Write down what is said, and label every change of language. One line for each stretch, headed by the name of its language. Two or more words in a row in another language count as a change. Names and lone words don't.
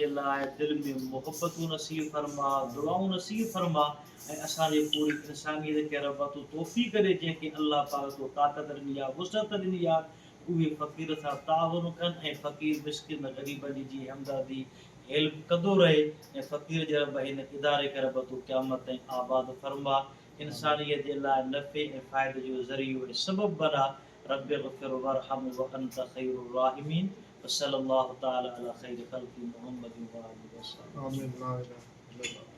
Sindhi: लाइ दिलि में मुहबतूं नसीब फरमा, दुआऊं नसीब फरमा ऐं असांजे पूरी इंसानियत खे रब तूं तौफ़ीक़ ॾे, जंहिंखे अल्लाह पाक तूं ताक़त ॾिनी आहे, वुसअत ॾिनी आहे, उहे फ़क़ीर सां ताउन कनि ऐं फ़क़ीर मिस्किन ग़रीबनि जी हमदर्दी हेल्प कंदो रहे ऐं फ़क़ीर जे रब हिन इदारे खे रब तूं क़यामत ताईं आबाद फरमा, इंसानियत जे लाइ नफ़े ऐं फ़ाइदे जो ज़रियो ऐं सबबु बना।
Arabic: رب اغفر وارحم وأنت خير الراحمين. وصلى الله تعالى على خير خلق محمد وآله وسلم. आमीन।